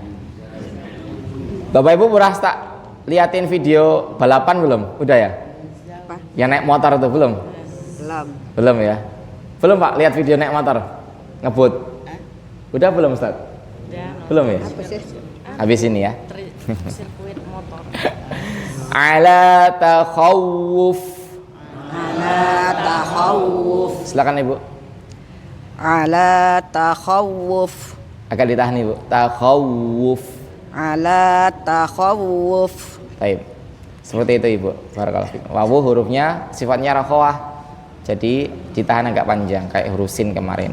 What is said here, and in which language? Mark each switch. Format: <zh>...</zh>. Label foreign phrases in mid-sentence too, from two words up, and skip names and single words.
<id>Bapak Ibu pernah tak liatin video balapan belum? Udah ya? Yang naik motor itu belum? Belum ya? Belum Pak, lihat video naik motor ngebut. Udah belum Ustaz? Belum ya? Habis ini ya. Sirkuit motor.</id> <ar>Ala takhawuf. Ala takhawuf.</ar> <id>Silakan Ibu.</id> <ar>Ala takhawuf.</ar> <id>Agak ditahan Ibu. Takhawuf.</id> <ar>Ala takhawuf.</ar> <id>Baik. Seperti itu Ibu.</id> <ar>Barakallahu fiik.</ar> <id>Wawu hurufnya sifatnya rakhawah. Jadi ditahan agak panjang kayak huruf sin kemarin.</id>